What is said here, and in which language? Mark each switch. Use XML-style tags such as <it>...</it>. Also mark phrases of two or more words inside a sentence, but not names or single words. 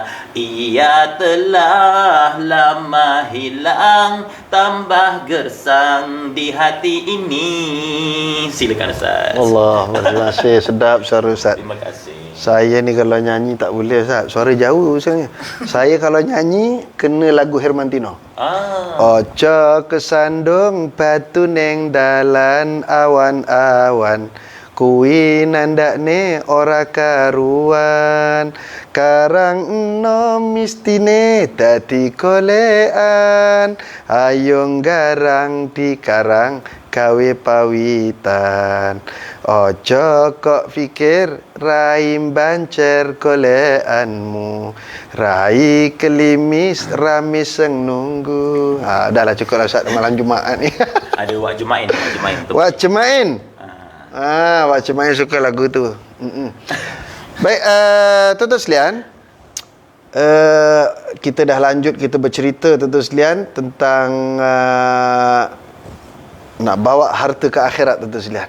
<ms>Ia telah lama hilang, tambah gersang di hati ini. Silakan Ustaz. Allah, terima kasih. Sedap suara Ustaz. Terima kasih. Saya ni kalau nyanyi tak boleh Ustaz. Suara jauh sebenarnya. Saya kalau nyanyi kena lagu Hermantino.</ms> <jv>Ojo kesandung batu neng dalan awan-awan. Kui nandakne ora karuan. Karang enom mistine dadi golekan. Ayung garang di karang gawe pawitan. Ojo kok fikir rai bancer golekanmu. Rai kelimis rame seng nunggu.</jv> <ms>Dah lah cukup lah Ustaz malam Jumaat ni. Ada wak Jumain. Wak Jumain. Wak Jumain suka lagu tu. Baik, tuan-tuan sekalian, kita dah lanjut, kita bercerita tuan-tuan sekalian tentang nak bawa harta ke akhirat tuan-tuan sekalian.</ms>